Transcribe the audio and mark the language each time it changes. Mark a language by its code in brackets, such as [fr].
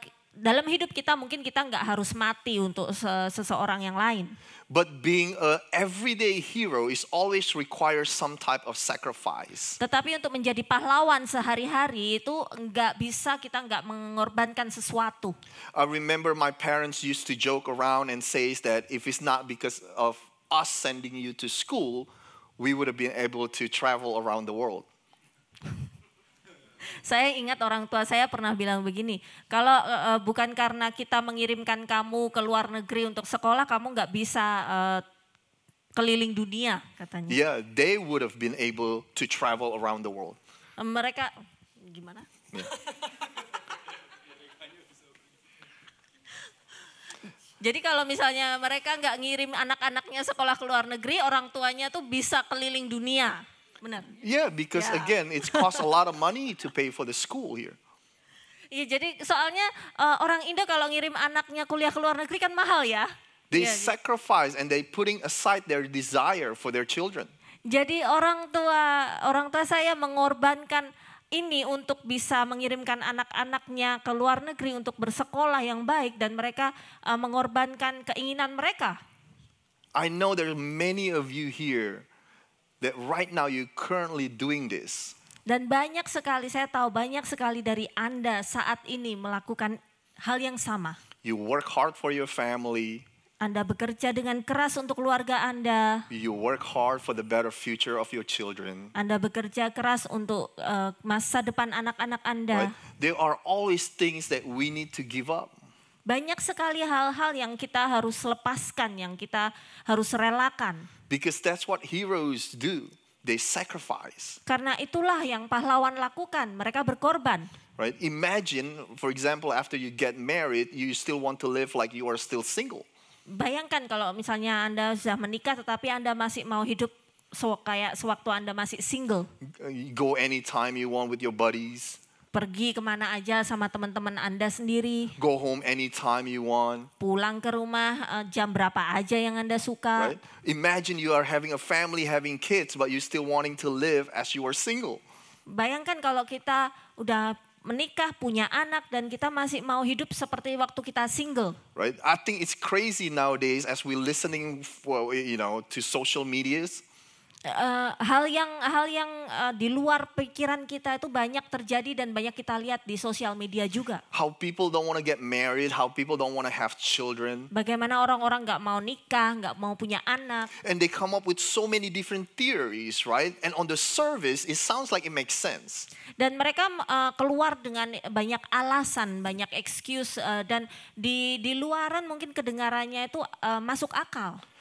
[id] Dalam hidup kita mungkin kita nggak harus mati untuk seseorang yang lain. [en] But being an everyday hero is always requires some type of sacrifice. [id] Tetapi untuk menjadi pahlawan sehari-hari itu kita nggak mengorbankan sesuatu. [en] I remember my parents used to joke around and says that if it's not because of us sending you to school, we would have been able to travel around the world. [id] Saya ingat orang tua saya pernah bilang begini, kalau bukan karena kita mengirimkan kamu ke luar negeri untuk sekolah, kamu nggak bisa keliling dunia, katanya. [en] Yeah, they would have been able to travel around the world. [id] Mereka, gimana? [en] Yeah. [id] Jadi kalau misalnya mereka nggak ngirim anak-anaknya sekolah ke luar negeri, orang tuanya tuh bisa keliling dunia. Benar. [en] Yeah, because again, it's cost a lot of money to pay for the school here. [id] Iya, jadi soalnya orang Indo kalau ngirim anaknya kuliah ke luar negeri kan mahal ya. [en] They sacrifice and they putting aside their desire for their children. [id] Jadi orang tua saya mengorbankan ini untuk bisa mengirimkan anak-anaknya ke luar negeri untuk bersekolah yang baik dan mereka mengorbankan keinginan mereka. [en] I know there are many of you here that right now you currently doing this. [id] Dan saya tahu banyak sekali dari Anda saat ini melakukan hal yang sama. [en] You work hard for your family. [id] Anda bekerja dengan keras untuk keluarga Anda. [en] You work hard for the better future of your children. [id] Anda bekerja keras untuk masa depan anak-anak Anda. [en] Right? There are always things that we need to give up. [id] Banyak sekali hal-hal yang kita harus lepaskan, yang kita harus relakan. [en] Because that's what heroes do. They sacrifice. [id] Karena itulah yang pahlawan lakukan, mereka berkorban. [en] Right? Imagine, for example, after you get married, you still want to live like you are still single. [id] Bayangkan kalau misalnya Anda sudah menikah tetapi Anda masih mau hidup kayak sewaktu Anda masih single. [en] You go anytime you want with your buddies. [id] Pergi kemana aja sama teman-teman Anda sendiri. [en] Go home anytime you want. [id] Pulang ke rumah jam berapa aja yang Anda suka. [en] Right? Imagine you are having a family, having kids, but you still wanting to live as you are single. [id] Bayangkan kalau kita udah menikah, punya anak, dan kita masih mau hidup seperti waktu kita single. [en] Right? I think it's crazy nowadays as we listening to social medias. [id] Hal yang di luar pikiran kita itu banyak terjadi dan banyak kita lihat di sosial media juga. [en] How people don't want to get married, how people don't want to have children. [id] Bagaimana orang-orang nggak mau nikah, nggak mau punya anak. [en] And they come up with so many different theories, right? And on the surface, it sounds like it makes sense. [id] Dan mereka keluar dengan banyak alasan, banyak excuse, dan di luaran mungkin kedengarannya itu masuk akal.